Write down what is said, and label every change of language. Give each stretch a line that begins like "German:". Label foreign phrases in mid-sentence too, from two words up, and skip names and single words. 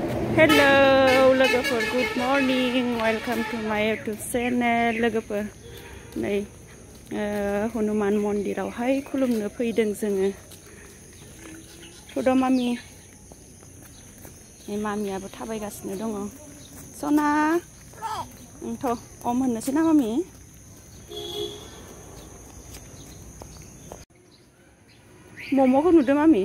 English: Hello logofor, good morning, welcome to my YouTube channel logofor.
Bodo: नै हनुमान मन्दिरावहाय खुलुमनो फैदों जोङो। थ'द' मामि, नै मामियाबो थाबायगासिनो दङ। सना, थ' अम होननोसै ना मामि? मम'खौ नुदों मामि?